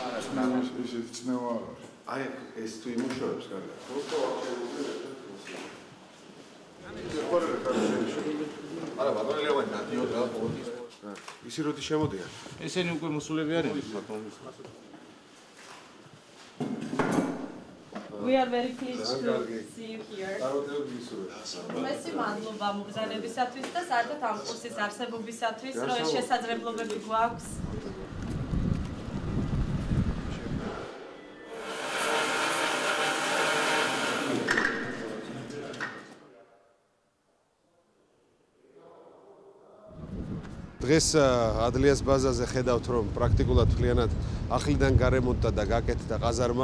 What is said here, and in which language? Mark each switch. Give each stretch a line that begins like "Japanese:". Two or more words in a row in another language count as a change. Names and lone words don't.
Georgian: ისეთი წნევა არ არის. აი ეს თუ იმუშავებს კარგად. არა, ბატონი ლევანი დადიოდ რა პოლიტიკას. ისი როდი შემოდიან? ესენი უკვე მოსულები არიან ბატონი.
English: We are very pleased to see you here.
Georgian: Მესი მადლობა მოგზაურობისათვის და საერთოდ ამ კურსის არსებობისათვის, რომ ეს შესაძლებლობები გვაქვს. დღეს ადლიას ბაზაზე ხედავთ, რომ პრაქტიკულად მთლიანად ახლიდან გარემონტდა და გაკეთდა ყაზარმა.